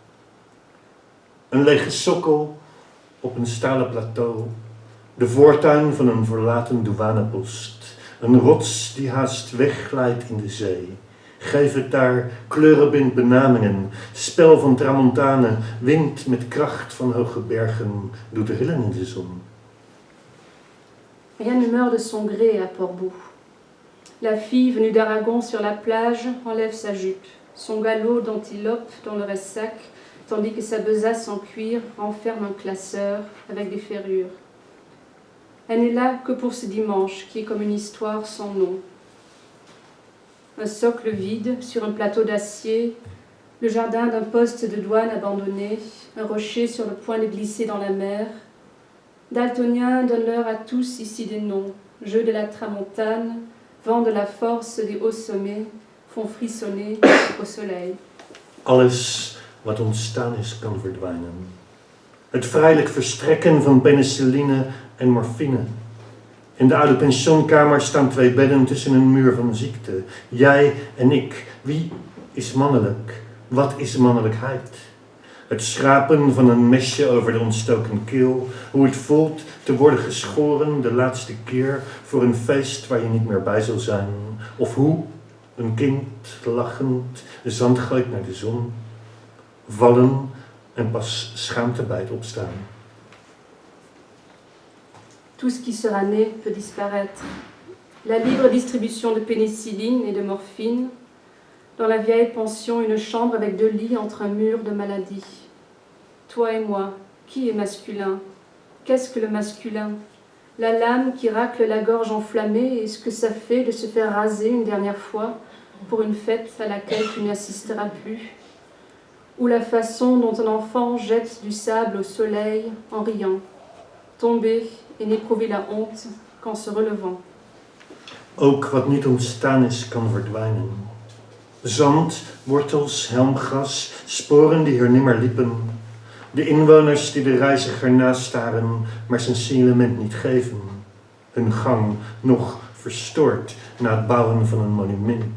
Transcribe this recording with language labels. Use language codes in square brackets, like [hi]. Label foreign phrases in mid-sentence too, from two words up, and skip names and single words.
[nl] Een lege sokkel op een stalen plateau, de voortuin van een verlaten douanepost, een rots die haast wegglijdt in de zee. Geef het daar kleurenblind benamingen, spel van tramontane, wind met kracht van hoge bergen, doet rillen in de zon. [fr] Rien ne meurt de son gré à Portbou. La fille venue d'Aragon sur la plage enlève sa jupe, son galop d'antilope dans le ressac, tandis que sa besace en cuir renferme un classeur avec des ferrures. Elle n'est là que pour ce dimanche qui est comme une histoire sans nom. Un socle vide sur un plateau d'acier, le jardin d'un poste de douane abandonné, un rocher sur le point de glisser dans la mer. Daltoniens donnent-leur à tous ici des noms, jeu de la tramontane, vent de la force des hauts sommets, font frissonner au soleil. [nl] Alles wat ontstaan is, kan verdwijnen. Het vrijelijk verstrekken van penicilline en morfine. In de oude pensioenkamer staan 2 bedden tussen een muur van ziekte. Jij en ik. Wie is mannelijk? Wat is mannelijkheid? Het schrapen van een mesje over de ontstoken keel. Hoe het voelt te worden geschoren de laatste keer voor een feest waar je niet meer bij zal zijn. Of hoe een kind lachend zand gooit naar de zon. Vallen en pas schaamte bij het opstaan. [fr] Tout ce qui sera né peut disparaître. la libre distribution de pénicilline et de morphine. Dans la vieille pension, une chambre avec 2 lits entre un mur de maladie. Toi et moi, qui est masculin? Qu'est-ce que le masculin? La lame qui racle la gorge enflammée et ce que ça fait de se faire raser une dernière fois pour une fête à laquelle tu n'assisteras plus. Ou la façon dont un enfant jette du sable au soleil en riant, tomber et n'éprouver la honte qu'en se relevant. [nl] Ook wat niet ontstaan is, kan verdwijnen. Zand, wortels, helmgras, sporen die er nimmer liepen. De inwoners die de reiziger nastaren, maar zijn signalement niet geven. Hun gang nog verstoord na het bouwen van een monument.